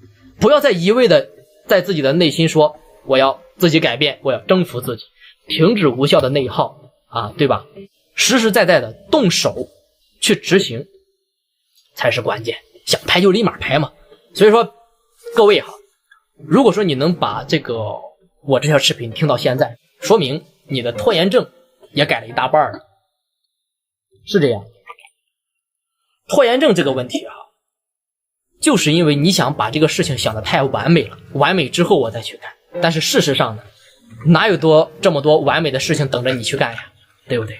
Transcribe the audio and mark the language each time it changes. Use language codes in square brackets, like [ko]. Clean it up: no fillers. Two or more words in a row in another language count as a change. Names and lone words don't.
[zh] 不要再一味的在自己的內心說我要自己改變，我要征服自己，停止無效的內耗對吧？實實在在的動手去執行才是關鍵，想拍就立馬拍嘛。所以說各位如果說你能把我這條視頻聽到現在，說明你的拖延症也改了一大半了。是这样，拖延症这个问题啊，就是因为你想把这个事情想得太完美了，完美之后我再去干。但是事實上呢，哪有這麼多完美的事情等着你去幹呀，對不對？